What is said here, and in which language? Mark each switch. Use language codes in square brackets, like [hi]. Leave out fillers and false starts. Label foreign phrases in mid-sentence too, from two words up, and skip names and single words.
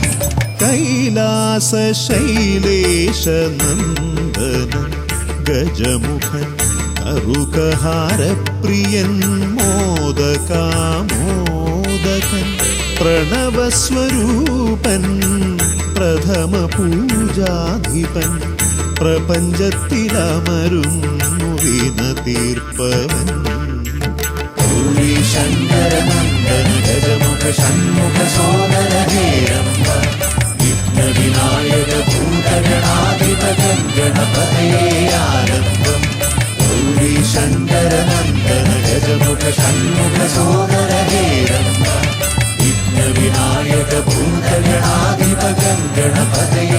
[ml] കൈലാസ ശൈലേശ നന്ദനൻ ഗജമുഖൻ കറുകഹാരപ്രിയൻ മോദകാമോദകൻ പ്രണവസ്വരൂപൻ പ്രഥമ പൂജാധിപൻ പ്രപഞ്ചത്തിലമരുന്നു വിനതീർപ്പവൻ [sa] ഗൗരി ശങ്കര നന്ദന ഗജമുഖ ഷൺമുഖ സോദര ഹേരംബ गणपतये आरम्भम् गौरी शङ्कर नन्दन गजमुख षण्मुख सोदर हेरम्ब विघ्नविनायक भूतगणाधिप गणपतये